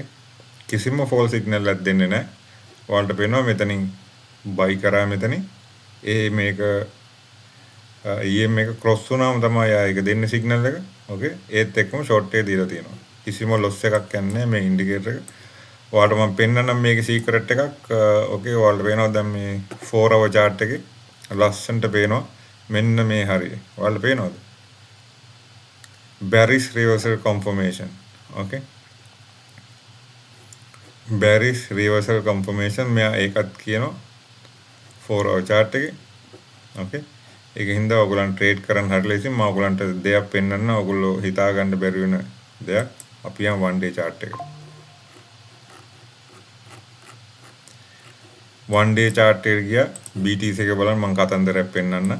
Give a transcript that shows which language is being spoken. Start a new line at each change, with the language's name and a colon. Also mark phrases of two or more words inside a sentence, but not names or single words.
Sinhala: කිසිම
English: false signal
Sinhala: එකක් දෙන්නේ නැහැ. ඔයාලට පේනවා මෙතනින් buy කරා මෙතනින් ඒ මේක EM එක cross වුණාම තමයි ආයෙක දෙන්නේ signal එක. ඕකේ. ඒත් එක්කම short එක දීලා තියෙනවා. කිසිම loss එකක් යන්නේ මේ indicator එක. ඔයාලට මම පෙන්නන්නම් මේකේ secret එකක්. ඕකේ. ඔයාලට පේනවා දැන් මේ
English: 4 hour chart
Sinhala: එකේ ලස්සනට පේනවා. මෙන්න මේ හරිය. ඔයාලට පේනවද?
English: Bearish reversal confirmation. Okay. Bearish reversal confirmation
Sinhala: මෙයා ඒකත් කියනවා
English: 4 hour chart එකේ. Okay.
Sinhala: ඒක හින්දා ඔයගොල්ලන් ට්‍රේඩ් කරන්න හරිය ලේසියි. මම ඔයගොල්ලන්ට දෙයක් පෙන්නන්න. ඔයගොල්ලෝ හිතා ගන්න බැරි වෙන දෙයක්. අපි යන්
English: 1 day chart
Sinhala: එකට.
English: 1 day chart
Sinhala: එකට ගියා BTC එක බලන්න මම කතන්දරයක් පෙන්නන්න.